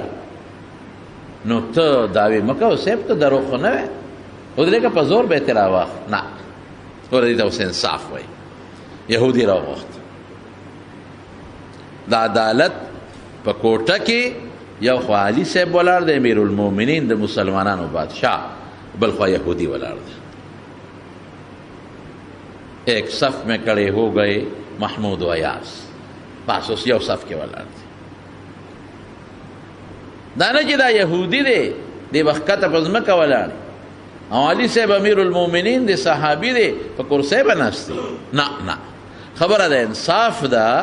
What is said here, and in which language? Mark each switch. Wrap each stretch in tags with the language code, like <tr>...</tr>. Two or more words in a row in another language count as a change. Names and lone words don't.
<ps>نو ته دعوې مه کوه صاحب، ته دروغ خو نه وی، ودرېږه په زور به یې ترې راواخ. نه، ګوره دې ته اوس انصاف وایي. یهودي راوغوښت. د عدالت په کوټه کې یو خوا علي صاحب ولاړ دی، امیر المؤمنین د مسلمانانو بادشاہ، بل خوا یهودی ولاړ دی.</ps> <ur>ایک صف میں کھڑے ہو گئے محمود و ایاز.</ur> <ps>بس اوس یو صف کې ولاړ دی. دا نه چې دا یهودي دی دی بخکته په ځمکه ولاړ او علي صاحب امیر المؤمنین دی صحابي دی په کرسۍ به ناست دی. نه نه، خبره ده انصاف ده.</ps>